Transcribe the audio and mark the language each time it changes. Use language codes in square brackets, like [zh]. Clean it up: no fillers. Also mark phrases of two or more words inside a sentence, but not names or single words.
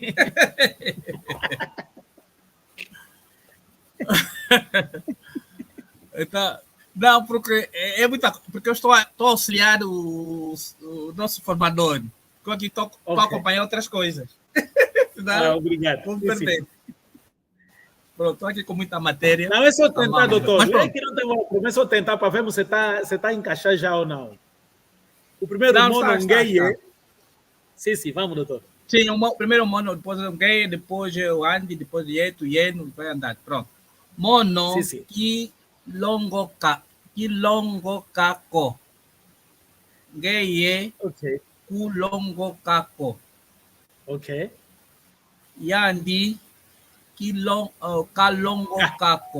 [pt] Então, não, porque é muita, porque eu estou a auxiliar o nosso formador. Eu aqui estou a acompanhar outras coisas. Não, obrigado. Vou perder. Pronto, estou aqui com muita matéria. Não, é só tentar, doutor. Mas, é que não tem problema, é só tentar para ver se você está a encaixar já ou não. O primeiro [kg] mono ngeye. [pt] Sim, vamos, doutor. Sim, primeiro mono, depois o ngeye, depois o andi, depois o [kg] yeto, yeno, [pt] vai andar. Pronto. [kg] Mono, kilongo kako. Ngeye, kulongo kako. Ok. Yandi, kalongo kako.